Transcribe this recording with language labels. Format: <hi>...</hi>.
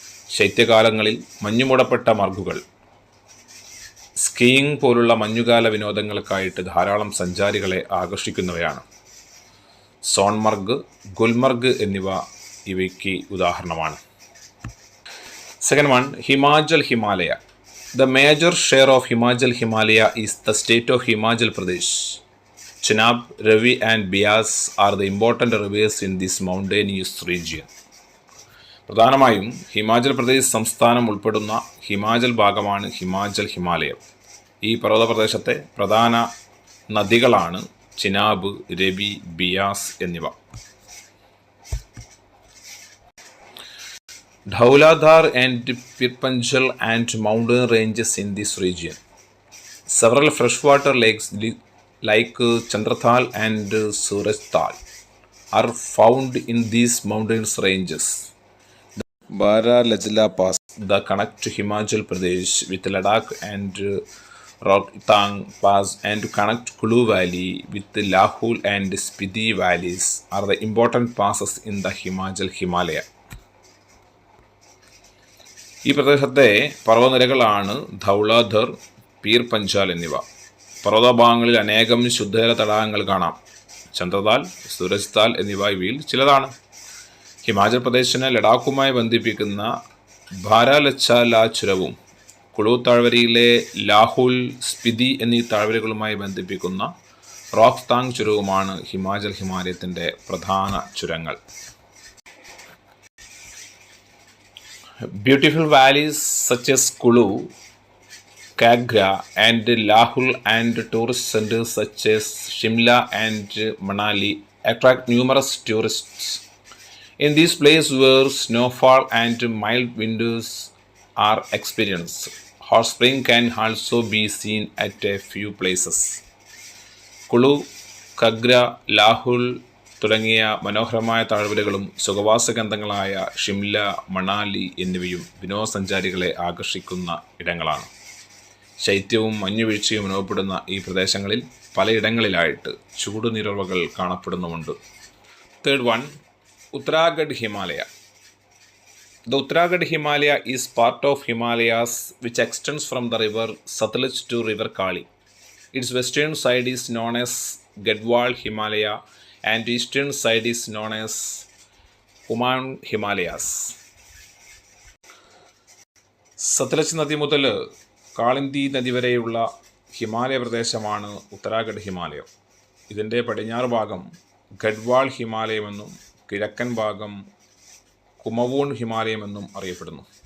<ml>ശൈത്യകാലങ്ങളിൽ മഞ്ഞുമൂടപ്പെട്ട മർഗുകൾ. Skiing പോലുള്ള മഞ്ഞുകാല വിനോദങ്ങൾക്കായിട്ട് ധാരാളം സഞ്ചാരികളെ ആകർഷിക്കുന്നവയാണ്. സോൺമർഗ്, ഗുൽമർഗ് എന്നിവ ഇവയ്ക്ക് ഉദാഹരണമാണ്.</ml> <en>Second one, Himachal Himalaya. The major share of Himachal Himalaya is the state of Himachal Pradesh. Chenab, Ravi and Beas are the important rivers in this mountainous region.</en> <ml>പ്രധാനമായും ഹിമാചൽ പ്രദേശ് സംസ്ഥാനം ഉൾപ്പെടുന്ന ഹിമാചൽ ഭാഗമാണ് ഹിമാചൽ ഹിമാലയം. ഈ പർവ്വത പ്രദേശത്തെ പ്രധാന നദികളാണ് ചിനാബ്, രവി, ബിയാസ് എന്നിവ.</ml> <en>Dhauladhar and Pirpanjal and mountain ranges in this region. Several freshwater lakes like Chandrathal and Surajtal are found in these mountain ranges. Baralajla Pass, the connect to Himachal Pradesh with Ladakh and Rohtang Pass and connect Kulu Valley with the Lahul and Spiti valleys are the important passes in the Himalaya.</en> <ml>ഈ പ്രദേശത്തെ പർവ്വതനിരകളാണ് ധൗളാധർ, പീർ പഞ്ചാൽ എന്നിവ. പർവ്വതഭാഗങ്ങളിൽ അനേകം ശുദ്ധജല തടാകങ്ങൾ കാണാം. ചന്ദ്രതാൽ, സൂരജ്താൽ എന്നിവ ഇവയിൽ ചിലതാണ്. ഹിമാചൽ പ്രദേശിനെ ലഡാക്കുമായി ബന്ധിപ്പിക്കുന്ന ബാരാലച്ചാല ചുരവും കുളു താഴ്വരയിലെ ലാഹുൽ, സ്പിതി എന്നീ താഴ്വരകളുമായി ബന്ധിപ്പിക്കുന്ന റോഹ്താങ് ചുരവുമാണ് ഹിമാലയത്തിൻ്റെ പ്രധാന ചുരങ്ങൾ.</ml> <en>Beautiful valleys such as Kulu, Kagra and Lahul and tourist centers such as Shimla and Manali attract numerous tourists. In these places where snowfall and mild winters are experienced, hot spring can also be seen at a few places.</en> <ml>Kulu, Kagra, Lahul തുടങ്ങിയ മനോഹരമായ താഴ്വരകളും സുഖവാസകേന്ദ്രങ്ങളായ ഷിംല, മണാലി എന്നിവയും വിനോദസഞ്ചാരികളെ ആകർഷിക്കുന്ന ഇടങ്ങളാണ്. ശൈത്യവും മഞ്ഞുവീഴ്ചയും അനുഭവപ്പെടുന്ന ഈ പ്രദേശങ്ങളിൽ പലയിടങ്ങളിലായിട്ട് ചൂടുനീരുറവകൾ കാണപ്പെടുന്നുമുണ്ട്.</ml> <en>Third one, Uttarakhand Himalaya. The Uttarakhand Himalaya is part of Himalayas which extends from the river Satluj to river Kali. Its western side is known as Gadwal Himalaya and eastern side is known as Kumaon Himalayas.</en> <ml>Sutlej നദി മുതൽ കാളിന്തി നദി വരെയുള്ള ഹിമാലയ പ്രദേശമാണ് ഉത്തരാഖണ്ഡ് ഹിമാലയം. ഇതിൻ്റെ പടിഞ്ഞാറ് ഭാഗം ഗഡ്വാൾ ഹിമാലയമെന്നും കിഴക്കൻ ഭാഗം കുമവൂൺ ഹിമാലയമെന്നും അറിയപ്പെടുന്നു.</ml>